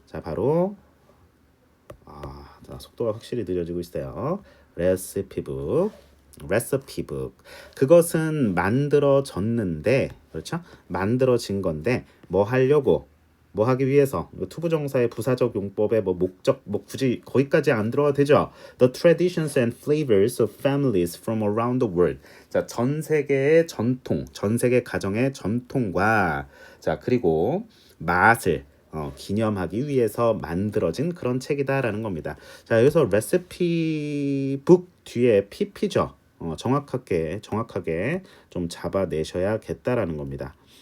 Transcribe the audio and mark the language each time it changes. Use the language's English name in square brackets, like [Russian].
[Korean] 자, 바로 자, 속도가 확실히 느려지고 있어요. 레시피북. 레시피북. 그것은 만들어졌는데 그렇죠? 만들어진 건데 뭐 하려고 뭐 하기 위해서 투부정사의 부사적 용법의 뭐 목적 뭐 굳이 거기까지 안 들어가도 되죠. [English] The traditions and flavors of families from around the world. [Korean] 자, 전 세계의 전통, 전 세계 가정의 전통과 자, 그리고 맛을 기념하기 위해서 만들어진 그런 책이다라는 겁니다. 자, 여기서 레시피 북 뒤에 PP죠. 정확하게 좀 잡아내셔야겠다라는 겁니다.